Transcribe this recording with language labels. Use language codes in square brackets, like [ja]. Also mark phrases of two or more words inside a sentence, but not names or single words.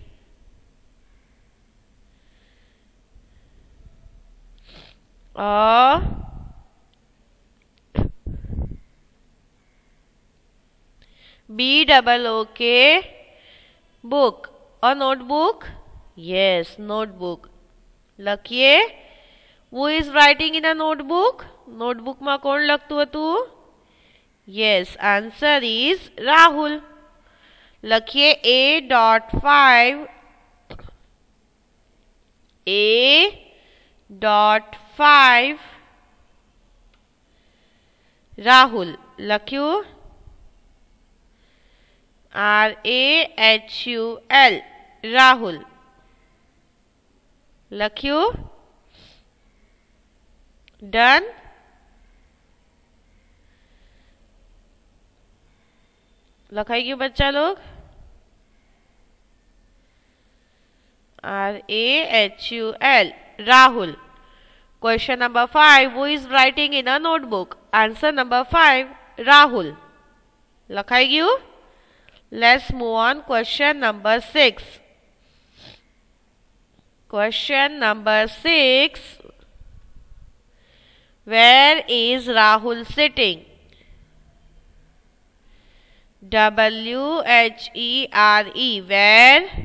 [en] A BOOK book. A notebook? Yes, notebook. [gu] લખીએ. [en] Who is writing in a notebook? [gu] Notebook માં કોણ લખતું હતું? [en] Yes, answer is Rahul. [gu] લખીએ A.5 A.5 Rahul. લખ્યું? [en] RAHUL Rahul. [gu] લખ્યું? Done? લખાઈ ગયું [hi] बच्चा लोग? [en] RAHUL Rahul. Question number 5. Who is writing in a notebook? Answer number 5 Rahul. [gu] લખાઈ ગયું? [en] Let's move on. Question number 6. Question number 6. Where is Rahul sitting? WHERE. Where?